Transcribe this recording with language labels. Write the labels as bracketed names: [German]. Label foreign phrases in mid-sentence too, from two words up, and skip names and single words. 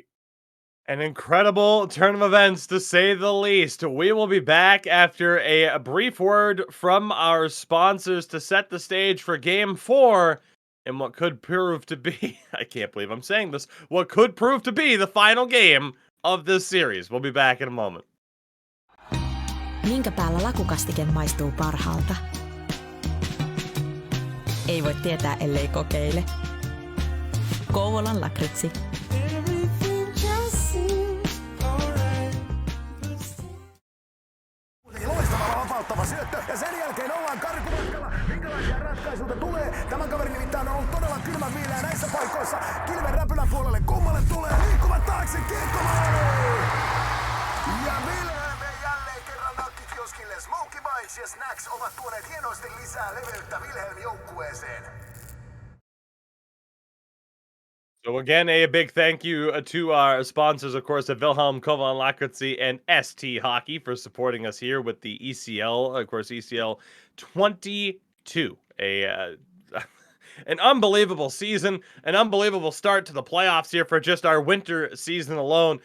[English] An incredible turn of events, to say the least. We will be back after a brief word from our sponsors to set the stage for Game 4 in what could prove to be, I can't believe I'm saying this, what could prove to be the final game of this series. We'll be back in a moment. [Finnish] Minkä päällä lakukastike maistuu parhaalta? Ei voi tietää, ellei kokeile. Kouvolan lakritsi. Loistava vapauttava syöttö ja sen jälkeen ollaan karkumatkalla. Minkälaisia ratkaisuja tulee? Tämän kaverin nimittäin on ollut todella kylmän viileä näissä paikoissa. Kilven räpylän puolelle kummalle tulee liikkuvat taakse kiekkomaali! Ja Wilhelm jälleen kerran nakkikioskille. Smokey Bites ja Snacks ovat tuoneet hienosti lisää leveyttä Wilhelm joukkueeseen. [English] So again, a big thank you to our sponsors, of course, at Wilhelm Kovan Lakritsi and ST Hockey for supporting us here with the ECL, of course, ECL 22. An unbelievable season, an unbelievable start to the playoffs here for just our winter season alone.